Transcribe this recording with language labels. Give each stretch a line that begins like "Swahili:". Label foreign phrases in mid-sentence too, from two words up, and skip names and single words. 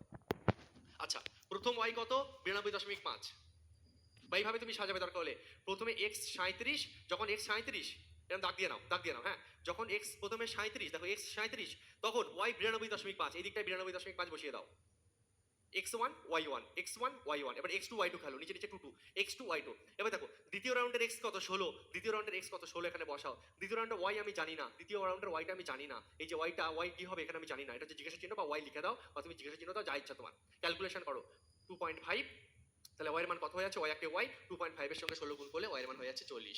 Bangla: আচ্ছা প্রথম y কত 92.5, বা এইভাবে তুমি সাজাবে দরকার হলে। প্রথমে x 37, যখন x 37 এরকম দাগ দিয়ে নাও, দাগ দিয়ে নাও, হ্যাঁ, যখন x প্রথমে 37, দেখো x 37, তখন y 92.5, এই দিকটায় 92.5 বসিয়ে দাও। x1 y1 x1 y1, এবার x2 y2 খেলো, নিচে নিচে 2 2 x2 y2। এবার দেখো দ্বিতীয় রাউন্ডের x কত 16, দ্বিতীয় রাউন্ডের x কত 16 এখানে বসাও। দ্বিতীয় রাউন্ডের y আমি জানি না, দ্বিতীয় রাউন্ডের y টা আমি জানি না, এই যে y টা y কি হবে এখানে আমি জানি না, এটা হচ্ছে জিজ্ঞাসা চিহ্ন বা y লিখে দাও, বা তুমি জিজ্ঞাসা চিহ্ন দাও, যা ইচ্ছা তোমার। ক্যালকুলেশন করো 2.5, তাহলে y এর মান কত হয়ে যাচ্ছে, y একে y 2.5 এর সঙ্গে 16 গুণ করলে y এর মান হয়ে যাচ্ছে 40।